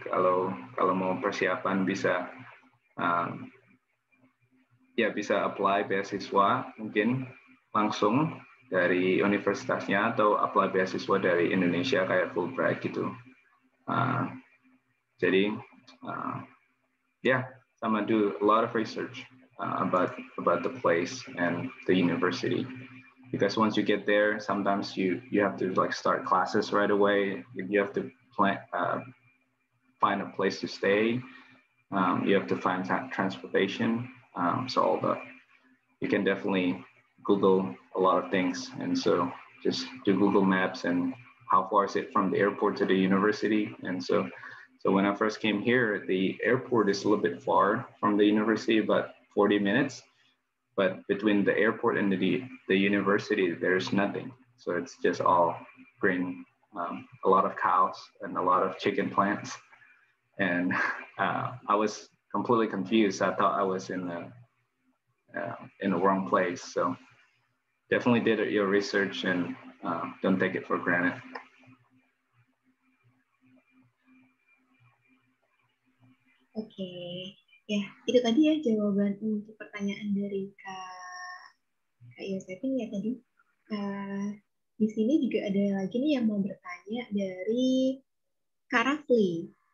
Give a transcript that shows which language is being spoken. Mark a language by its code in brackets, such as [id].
[id] Kalau mau persiapan bisa bisa apply beasiswa mungkin langsung dari universitasnya atau apply beasiswa dari Indonesia kayak Fulbright gitu. Jadi sama [en] do a lot of research about the place and the university, because once you get there, sometimes you have to like start classes right away. You have to find a place to stay. You have to find transportation. So all that, you can definitely Google a lot of things, and so just do Google Maps and how far is it from the airport to the university. And so when I first came here, the airport is a little bit far from the university, about 40 minutes. But between the airport and the university, there's nothing. So it's just all green, a lot of cows and a lot of chicken plants. And I was completely confused. I thought I was in the wrong place. So definitely did your research and don't take it for granted. [id] Oke, ya itu tadi ya jawaban untuk pertanyaan dari Kak Yosefin ya tadi. Di sini juga ada lagi nih yang mau bertanya dari Kak Rafli.